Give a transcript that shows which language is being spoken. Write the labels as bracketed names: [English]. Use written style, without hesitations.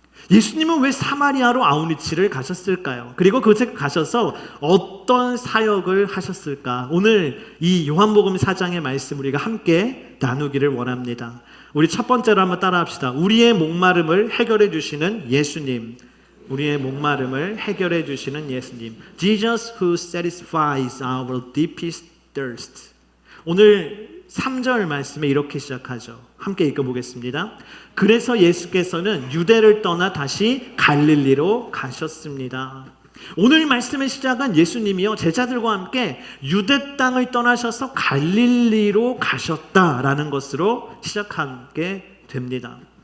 [Korean] 예수님은 왜 사마리아로 아웃리치를 가셨을까요? 그리고 그곳에 가셔서 어떤 사역을 하셨을까? 오늘 이 요한복음 4장의 말씀 우리가 함께 나누기를 원합니다. 우리 첫 번째로 한번 따라합시다. 우리의 목마름을 해결해 주시는 예수님. 우리의 목마름을 해결해 주시는 예수님. [English] Jesus who satisfies our deepest thirst. [Korean] 오늘 3절 말씀에 이렇게 시작하죠. 함께 읽어보겠습니다. 그래서 예수께서는 유대를 떠나 다시 갈릴리로 가셨습니다. 오늘 말씀의 시작은 예수님이요, 제자들과 함께 유대 땅을 떠나셔서 갈릴리로 가셨다라는 것으로 시작하게 됩니다.